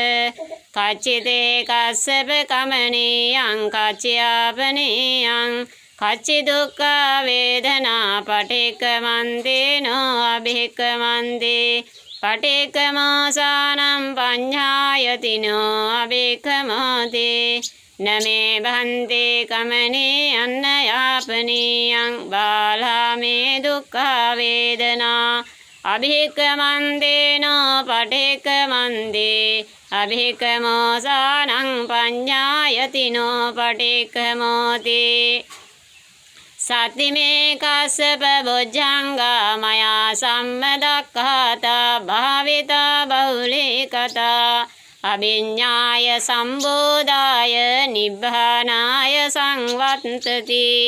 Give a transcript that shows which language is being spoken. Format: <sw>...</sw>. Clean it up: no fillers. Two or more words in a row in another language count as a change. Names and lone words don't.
<pi>කච්චිතේ කස්සප කමනීයං කච්චයාපනීයං කච්චි දුක්ඛ වේදනා පටික්ඛමන්තේනෝ අභික්ඛමන්තේ පටික්ඛමෝසානම් පඤ්ඤායතිනෝ අභික්ඛමෝතේ නමේ භන්තේ කමනේ අන්න යාපනීයං බාලාමේ දුක්ඛ වේදනා අභික්ඛමන්තේනෝ පටික්ඛමන්තේ අභික්ඛමෝසානං පඤ්ඤායතිනෝ පටික්ඛමෝතේ සතිමේ කස්සප බොජ්ජංගා මයා සම්මදක්ඛාතා භාවිතා බහුලීකතා අභිඤ්ඤාය සම්බෝධාය නිබ්බානාය සංවත්තති</pi>